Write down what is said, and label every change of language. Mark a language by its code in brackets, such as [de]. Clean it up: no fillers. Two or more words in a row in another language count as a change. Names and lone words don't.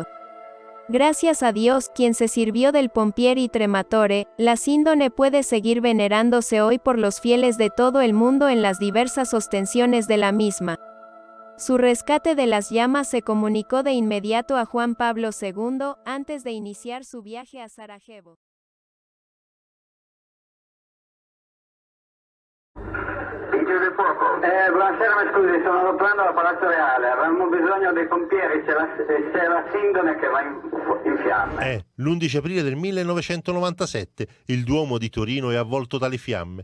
[es] Gracias a Dios, quien se sirvió del [it] Pompieri Trematore, [es] la síndone puede seguir venerándose hoy por los fieles de todo el mundo en las diversas ostensiones de la misma. Su rescate de las llamas se comunicó de inmediato a Juan Pablo II, antes de iniciar su viaje a Sarajevo. [it] Vigili del fuoco. Buonasera, mi scusi, sono tornando da Palazzo Reale. Avremmo bisogno dei pompieri, c'è la sindone che va in fiamme. È l'11 aprile del 1997, il Duomo di Torino è avvolto dalle fiamme.